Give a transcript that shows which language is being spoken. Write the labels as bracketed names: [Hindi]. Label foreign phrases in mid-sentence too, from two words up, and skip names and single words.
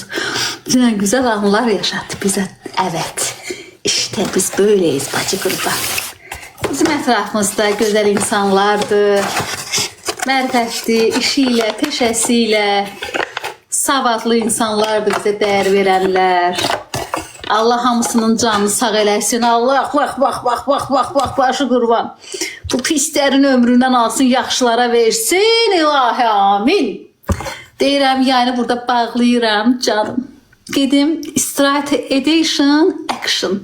[Turkish] Yine güzel anılar yaşattı bize. Evet. İşte biz böyleyiz bacı gruba. Bizim etrafımızda güzel insanlardı. Mərifətli, işiyle, peşesiyle savadlı insanlardı bize değer verenler. [Azerbaijani] Allah hamısının canını sağ eləsin. Allah bak başı qurban. Bu pislərin ömründən alsın, yaxşılara versin. İlahi amin. Deyirəm, yani burada bağlayıram canım. Gedim istirahət edişin, action.